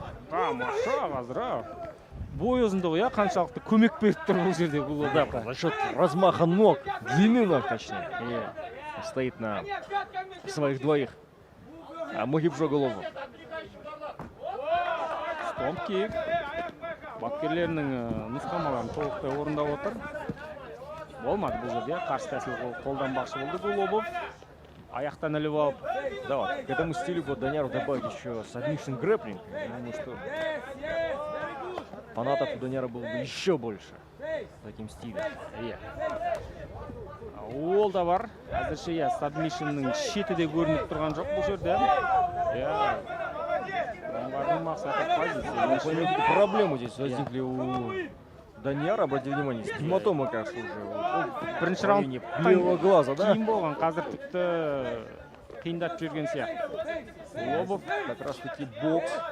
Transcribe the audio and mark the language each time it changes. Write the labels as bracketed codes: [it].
[kk] Тамаша қазір. Бой ұзындығы, иә, қаншалықты көмек беріп тұр бұл жерде бұл [ru] Да, за счет размаха ног, длины ног точнее. И стоит на своих двоих. Мухибжо голову. Стомп-кик. [kk] Бапкерлерінің нұсқамаларын толықтай орындап отыр. Болмады бұл жерде. Қарсы тәсіл қолданбақшы болды Гулобов. Аяқтан іліп алып. [ru] Да, вот, к этому стилю вот Данияру добавить еще submission grappling. Я думаю, что фанатов у Данияра было бы еще больше с таким стилем. [kk] Иә. Ол да бар. Әзірше, иә, сабмишнның шеті де көрініп тұрған жоқ бұл жерде. Иә. Оңғардың мақсаты позиция. [ru] Проблемы здесь возникли у Данияра, обратите внимание, гематома, кажется, уже. [kk] Бірінші раунд [ru] левого глаза, да? [kk] Кейін болған, қазір тіпті қиындап жүрген сияқты. [ru] Гулобов как раз таки бокс.